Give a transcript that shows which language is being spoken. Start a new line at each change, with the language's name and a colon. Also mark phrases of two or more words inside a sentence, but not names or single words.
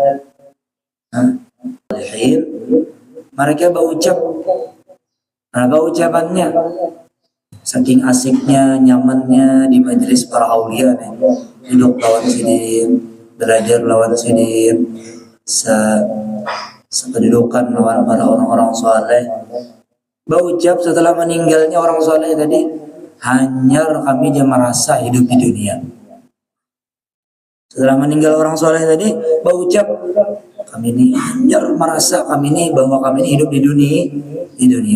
Banjar: Mereka berucap, ucapannya saking asiknya, nyamannya di majelis para aulia nih. Duduk lawan sidin, belajar lawan sidin, sekedudukan lawan para orang-orang soleh.
Indonesian: Berucap setelah meninggalnya orang soleh tadi, hanya kami dia merasa hidup di dunia. Setelah meninggal orang soleh tadi, berucap kami ini hanya merasa kami ini bahwa kami ini hidup di dunia.